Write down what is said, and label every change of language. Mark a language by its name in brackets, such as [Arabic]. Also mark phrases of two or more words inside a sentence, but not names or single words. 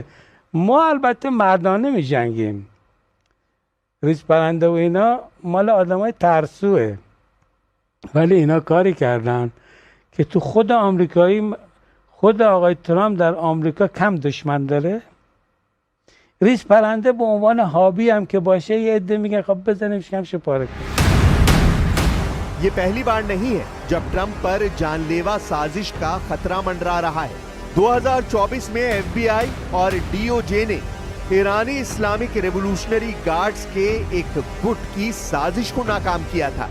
[Persian] ما البته مردانه می جنگیم. ریزپرنده و اینا مال آدم های ترسوه، ولی اینا کاری کردن که تو خود آمریکایی، خود آقای ترامپ در آمریکا کم دشمن داره. ریزپرنده به عنوان هابی هم که باشه یه عده میگن خب بزنیم شکمش پاره کنیم. [Hindi] ये पहली बार नहीं है जब ट्रंप पर जानलेवा साजिश का खतरा मंडरा रहा है। 2024 में एफबीआई और डीओजे ने ईरानी इस्लामिक रेवोल्यूशनरी गार्ड्स के एक गुट की साजिश को नाकाम किया था।